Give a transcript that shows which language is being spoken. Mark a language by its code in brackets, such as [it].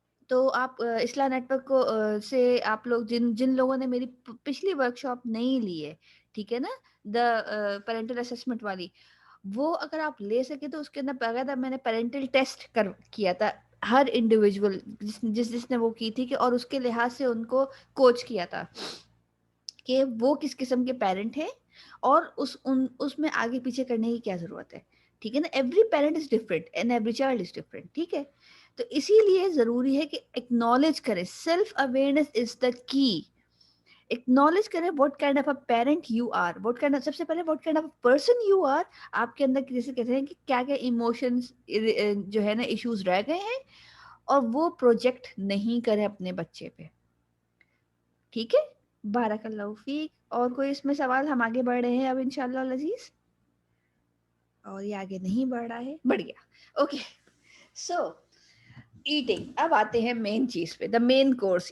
[ur] تو آپ اصلاح نیٹ ورک کو سے آپ لوگ جن لوگوں نے میری پچھلی ورک شاپ نہیں لی ہے, ٹھیک ہے نا, دا پیرنٹل اسسمنٹ والی, وہ اگر آپ لے سکے تو اس کے اندر باقاعدہ میں نے پیرنٹل ٹیسٹ کیا تھا ہر انڈیویجول جس نے وہ کی تھی, کہ اور اس کے لحاظ سے ان کو کوچ کیا تھا کہ وہ کس قسم کے پیرنٹ ہیں اور اس میں آگے پیچھے کرنے کی کیا ضرورت ہے. ٹھیک ہے نا. [en] every parent is different [ur] and every child is different. ٹھیک ہے, تو اسی لیے ضروری ہے کہ ایکنالج کریں. [en] Self awareness is the key. [ur] ایکنالج کریں [en] what kind of a parent you are, [ur] سب سے پہلے [en] what kind of a person you are. [ur] آپ کے اندر جیسے کہتے ہیں کہ کیا کیا ایموشنز جو ہے نا ایشوز رہ گئے ہیں, اور وہ پروجیکٹ نہیں کریں اپنے بچے پہ. ٹھیک ہے, بارک اللہ فیک. اور کوئی اس میں سوال؟ ہم آگے بڑھ رہے ہیں اب انشاءاللہ العزیز, اور یہ آگے نہیں بڑھ رہا ہے, بڑھ گیا. [en] Okay, so eating. [ur] اب آتے ہیں مین چیز پہ, [en] The main course.